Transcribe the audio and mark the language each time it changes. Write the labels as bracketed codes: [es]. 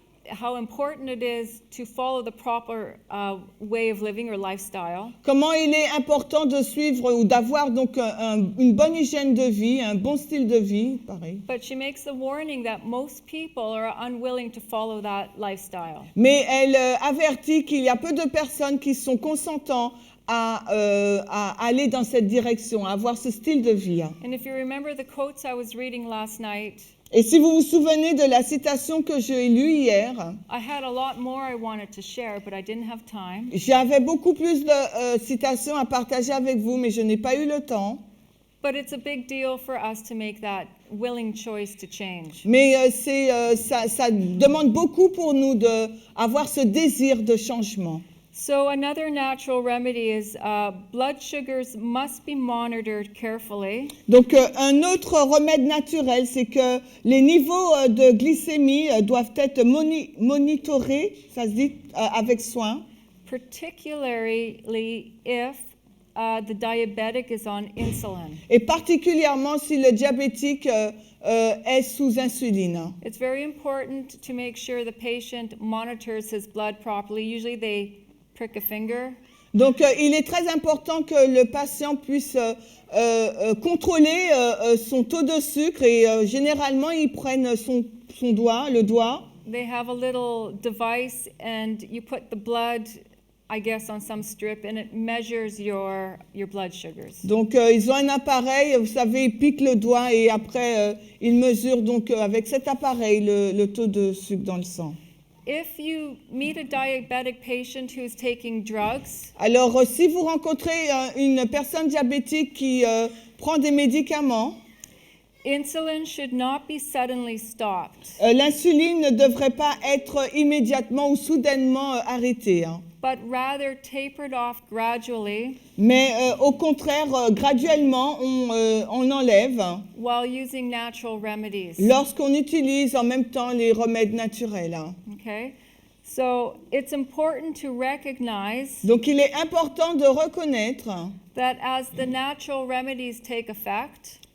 [en] how important it is to follow the proper way of living or lifestyle. [fr] comment il est important de suivre ou d'avoir donc une bonne hygiène de vie, un bon style de vie, pareil. [en] But she makes the warning that most people are unwilling to follow that lifestyle. [fr] Mais elle avertit qu'il y a peu de personnes qui sont consentants à aller dans cette direction, à avoir ce style de vie. [en] And if you remember the quotes I was reading last night, [fr] Et si vous vous souvenez de la citation que j'ai lue hier, [en] I had a lot more I wanted to share, but I didn't have time. [fr] j'avais beaucoup plus de citations à partager avec vous, mais je n'ai pas eu le temps. [en] But it's a big deal for us to make that willing choice to change. [fr] Mais ça demande beaucoup pour nous d'avoir ce désir de changement. [en] So another natural remedy is blood sugars must be monitored carefully. [fr] Donc un autre remède naturel, c'est que les niveaux de glycémie doivent être monitorés, ça se dit, avec soin, [en] Particularly if the diabetic is on insulin. [fr] et particulièrement si le diabétique est sous insuline. [en] It's very important to make sure the patient monitors his blood properly. Usually they prick a finger. [fr] Donc il est très important que le patient puisse contrôler son taux de sucre et généralement ils prennent son doigt, le doigt. [en] They have a little device and you put the blood, I guess, on some strip and it measures your blood sugars. [fr] Donc ils ont un appareil, vous savez, ils piquent le doigt et après ils mesurent donc avec cet appareil le taux de sucre dans le sang. [en] If you meet a diabetic patient who's taking drugs, [fr] Alors si vous rencontrez une personne diabétique qui prend des médicaments, [en] insulin should not be suddenly stopped, [fr] l'insuline ne devrait pas être immédiatement ou soudainement arrêtée, hein. [en] but rather tapered off gradually [fr] Mais au contraire, graduellement, on enlève [en] while using natural remedies. [fr] lorsqu'on utilise en même temps les remèdes naturels, hein. [en] Okay? So it's important to recognize [fr] Donc il est important de reconnaître [en] that as the natural remedies take effect,